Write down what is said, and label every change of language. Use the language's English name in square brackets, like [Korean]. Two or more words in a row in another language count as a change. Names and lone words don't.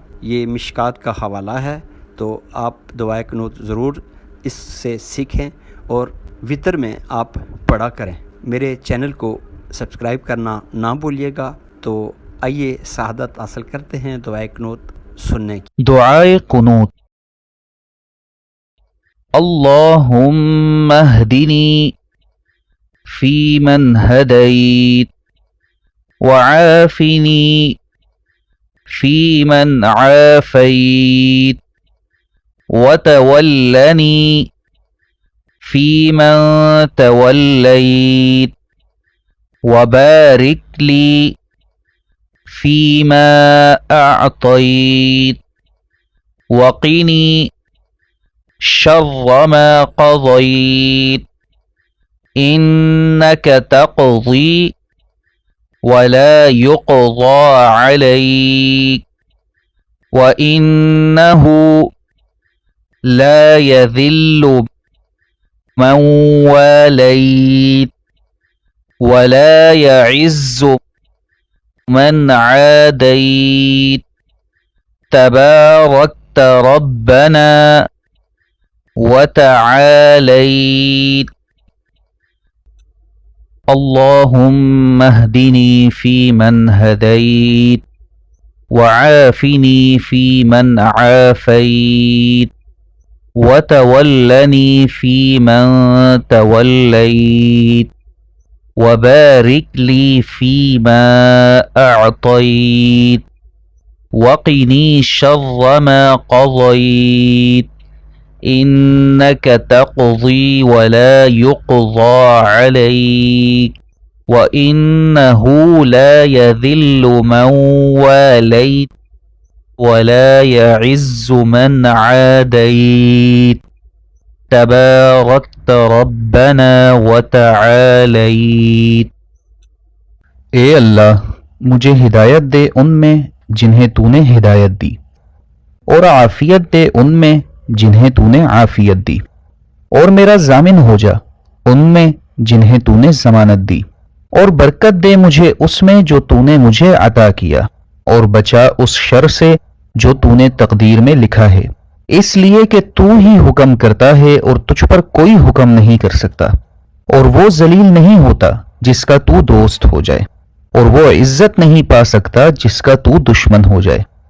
[Hindi] ये मिशकात का हवाला है, तो आप दुआए कुनूत ज़रूर इससे सीखें और वितर में आप पढ़ा करें। मेरे चैनल को सब्सक्राइब करना ना भूलिएगा। तो आइए शहादत हासिल करते हैं दुआए कुनूत सुनने की। [Arabic] दुआए कुनूत। اللهم اهدني فيمن هديت وعافني فيمن عافيت وتولني فيمن توليت وبارك لي فيما أعطيت وقني شر ما قضيت إنك تقضي ولا يقضى عليك و إنه لا يذل من واليت ولا يعز من عاديت تباركت ربنا و تعاليت. اللهم اهدني فيمن هديت وعافني فيمن عافيت وتولني فيمن توليت وبارك لي فيما أعطيت وقني شر ما قضيت إنك تقضي ولا يقضى عليك و إنه لا يذل من واليت ولا يعز من عاديت تباركت ربنا و تعاليت. [Hindi] ए अल्लाह, मुझे हिदायत दे उनमें जिन्हें तूने हिदायत दी, और आफियत दे उनमें जिन्हें तूने आफियत दी, और मेरा जामिन हो जा उनमें जिन्हें तूने जमानत दी, और बरकत दे मुझे उसमें जो तूने मुझे अता किया, और बचा उस शर से जो तूने तकदीर में लिखा है, इसलिए कि तू ही हुक्म करता है और तुझ पर कोई हुक्म नहीं कर सकता, और वो जलील नहीं होता जिसका तू दोस्त हो जाए, और वो इज्जत नहीं पा सकता जिसका तू दुश्मन हो जाए।